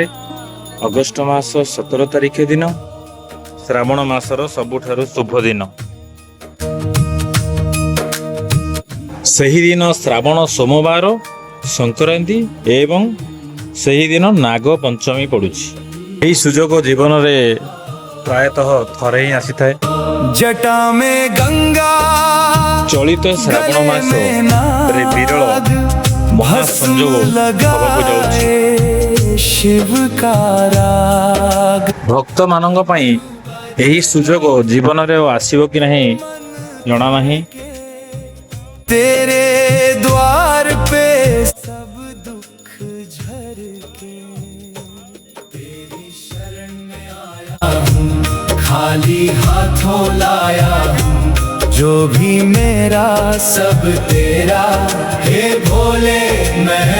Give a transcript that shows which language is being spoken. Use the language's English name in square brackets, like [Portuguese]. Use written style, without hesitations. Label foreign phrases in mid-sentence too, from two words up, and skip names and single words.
[Odia] ଅଗଷ୍ଟ ମାସ 17 ତାରିଖ ଦିନ, ଶ୍ରାବଣ ମାସର ସବୁଠାରୁ ଶୁଭ ଦିନ। ସେହିଦିନ ଶ୍ରାବଣ ସୋମବାର, ସଂକ୍ରାନ୍ତି ଏବଂ ସେହିଦିନ ନାଗ ପଞ୍ଚମୀ ପଡ଼ୁଛି। ଏହି ସୁଯୋଗ ଜୀବନରେ ପ୍ରାୟତଃ ଥରେ ହିଁ ଆସିଥାଏ। [Hindi] जटा में गंगा [Odia] ଚଳିତ ଶ୍ରାବଣ ମାସରେ ବିରଳ ମହାସଂଯୋଗ ହେବାକୁ ଯାଉଛି। [Hindi] शिव का राग [Odia] ଭକ୍ତମାନଙ୍କ ପାଇଁ ଏହି ସୁଯୋଗ ଜୀବନରେ ଆଉ ଆସିବ କି ନାହିଁ ଜଣା ନାହିଁ। [Hindi] तेरे द्वार पे सब दुख झर के तेरी शरण में आया हूँ, खाली हाथों लाया हूँ। जो भी मेरा सब तेरा, हे भोले मैं तेरा।